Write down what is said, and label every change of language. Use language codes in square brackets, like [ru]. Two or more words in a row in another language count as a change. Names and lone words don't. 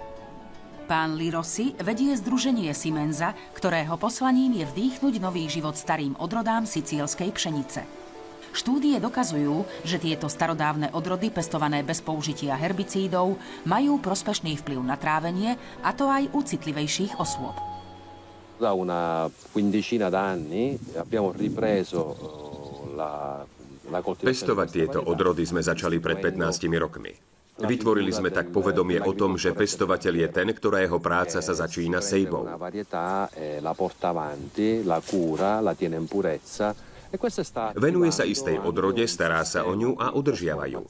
[sk] Pán Lirossi vedie združenie Simenza, ktorého poslaním je vdýchnuť nový život starým odrodám sicílskej pšenice. Štúdie dokazujú, že tieto starodávne odrody pestované bez použitia herbicídov majú prospešný vplyv na trávenie, a to aj u citlivejších osôb. [it] Da una quindicina d'anni abbiamo ripreso la coltivazione. [sk] Pestovať tieto odrody sme začali pred 15 rokmi. Vytvorili sme tak povedomie o tom, že pestovateľ je ten, ktorého práca sa začína sejbou. Venuje sa istej odrode, stará sa o ňu a udržiava ju.